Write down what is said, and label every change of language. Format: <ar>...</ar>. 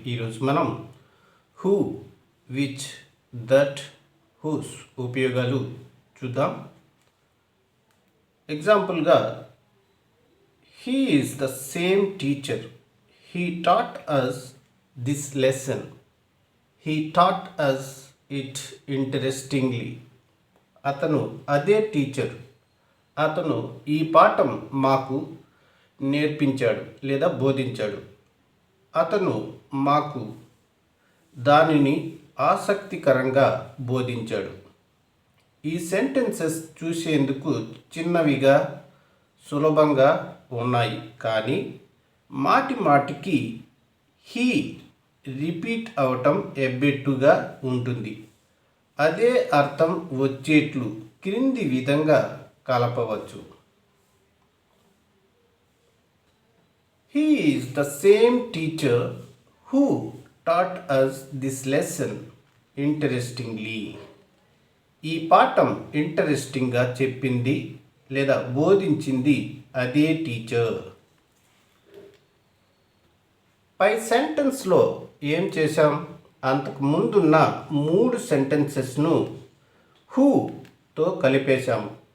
<te>ఈరోజు మనం who, which, that, whose ఉపయోగాలు చూద్దాం.</te> <en>ఎగ్జాంపుల్గా he is the same teacher. He taught us this lesson. He taught us it interestingly.</en> <te>అతను అదే టీచర్. అతను ఈ పాఠం మాకు నేర్పించాడు లేదా బోధించాడు. అతను మాకు దానిని ఆసక్తికరంగా బోధించాడు. ఈ సెంటెన్సెస్ చూసేందుకు చిన్నవిగా సులభంగా ఉన్నాయి, కానీ మాటి మాటికి హీ రిపీట్ అవటం ఎబ్బెట్టుగా ఉంటుంది. అదే అర్థం వచ్చేట్లు క్రింది విధంగా కలపవచ్చు.</te> <en>He is the same teacher who taught us this lesson interestingly.</en> <te>ఈ పాఠం ఇంట్రెస్టింగ్గా చెప్పింది లేదా బోధించింది అదే టీచర్. పై సెంటెన్స్లో ఏం చేశాం? అంతకు ముందున్న 3 సెంటెన్సెస్ను హూతో కలిపేశాము.</te>